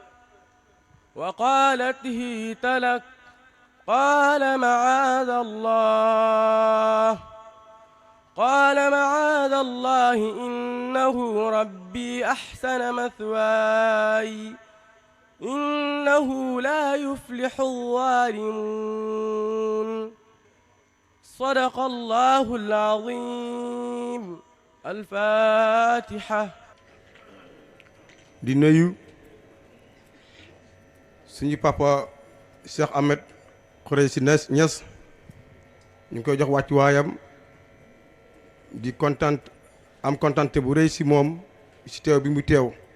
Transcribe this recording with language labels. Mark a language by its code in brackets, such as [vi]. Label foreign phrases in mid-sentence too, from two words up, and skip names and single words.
[ar] وقالت هيت لك قال معاذ الله إنه ربي أحسن مثواي إنه لا يفلح الظالمون صدق الله العظيم. الفاتحة. [wo] di nuyu suñu papa Cheikh Ahmed Khoureyssi Niass ñu ngi koy jox wàccu waayam di am kontante bu rëy si moom si teew bi mu teew.